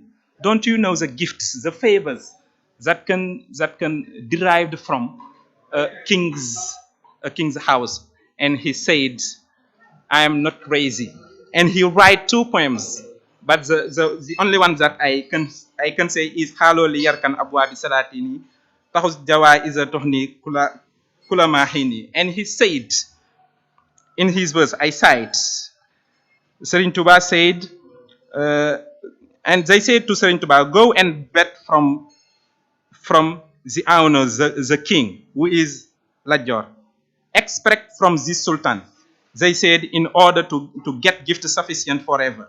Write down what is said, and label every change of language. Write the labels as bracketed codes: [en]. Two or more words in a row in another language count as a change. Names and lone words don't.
[en] Don't you know the gifts, the favors that can derived from a king's house? And he said, I am not crazy. And he write 2 poems, but the only one that I can say is [ar] هلا لي يركن أبوا بالسلاطين تحوز جوا إذ أتاني كل مهين. [en] And he said in his verse, I cite, Serigne Touba said, and they said to Serigne Touba, go and beg from the owner, the king, who is Lajor. Expect from this sultan, they said, in order to get gifts sufficient forever.